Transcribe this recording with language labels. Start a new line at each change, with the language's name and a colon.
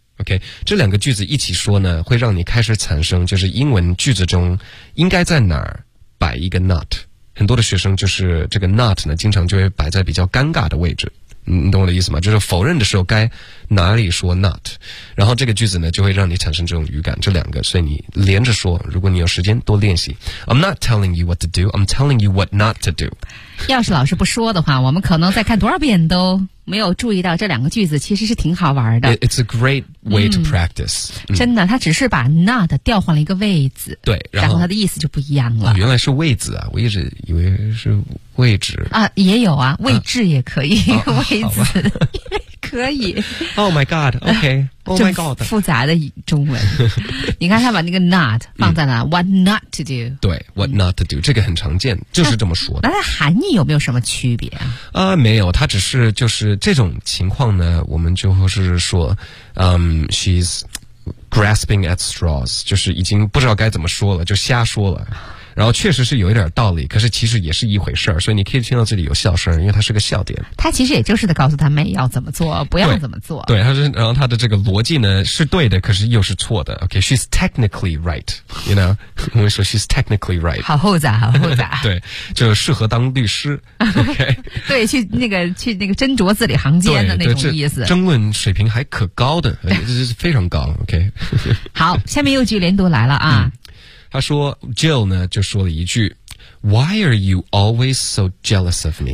Chinese: OK， 这两个句子一起说呢，会让你开始产生就是英文句子中应该在哪儿摆一个 not。很多的学生就是这个 not 呢经常就会摆在比较尴尬的位置，你懂我的意思吗？就是否认的时候该哪里说 not， 然后这个句子呢就会让你产生这种语感，这两个，所以你连着说，如果你有时间多练习。
English: I'm not telling you what to do, I'm telling you what not to do。
Chinese: 要是老师不说的话，我们可能再看多少遍都没有注意到这两个句子其实是挺好玩的。
English: It's a great way to practice。
Chinese: 真的，他只是把 not 调换了一个位置。对，然后他的意思就不一样了。原来是位置啊，我一直以为是位置啊。也有啊，位置也可以、位置可以。
English: Oh my god, OK、Oh my god,
Chinese: 复杂的中文。你看他把那个 not 放在了、
English: what not to do。
Chinese: 对，
English: what not to do、
Chinese: 这个很常见，就是这么说的。那它含义有没有什么区别啊？没有，它只是就是这种情况呢，我们就是说
English: she's grasping at straws，
Chinese: 就是已经不知道该怎么说了，就瞎说了，然后确实是有一点道理，可是其实也是一回事儿，所以你可以听到这里有笑声，因为它是个笑点。他其实也就是在告诉他们要怎么做，不要怎么做。对，他是，然后他的这个逻辑呢是对的，可是又是错的。
English: OK, she's technically right, you know,
Chinese: 我们说
English: she's technically right。
Chinese: 好复杂，好复杂。对，就是适合当律师。OK, 对，去那个斟酌字里行间的那种意思。争论水平还可高的，这是非常高。
English: OK,
Chinese: 好，下面又句连读来了啊。他说 Jill 呢就说了一句
English: Why are you always so jealous of me?